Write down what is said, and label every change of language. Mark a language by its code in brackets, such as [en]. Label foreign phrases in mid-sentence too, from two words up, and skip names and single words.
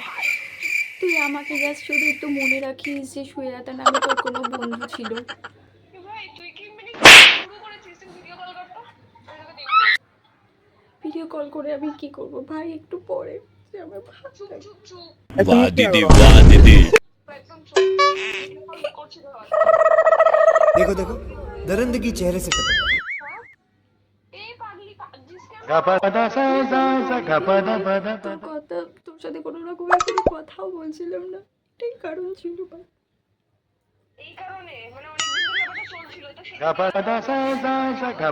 [bn] তুই আমাকে জাস্ট শুধু একটু মনে রাখিস যে সুয়েরাতা নামে তোর কোনো বন্ধু ছিল। ভাই তুই কি মানে শুরু করেছিস, তুই [en] video call [bn] করতো আমি তোকে দেখবো। [en] video call [bn] করে আমি কি করব ভাই? একটু পরে যে আমার ভালো চুপ লাগছে। চুপ চুপ [hi] वाह दीदी वाह दीदी [bn] একদম চুপ, [en] video call [bn] করছি তো। [hi] देखो देखो, दरिंदगी चेहरे से टपकती है। [bn] এই পাগলি কাঁদছিস কেন? তোর কথা, তোর সাথে কোনো রকমের কোনো কথাও বলছিলাম না, এটাই কারণ ছিল ভাই। এই কারণে মানে অনেকদিন ধরে ব্যাপারটা চলছিল তো সেই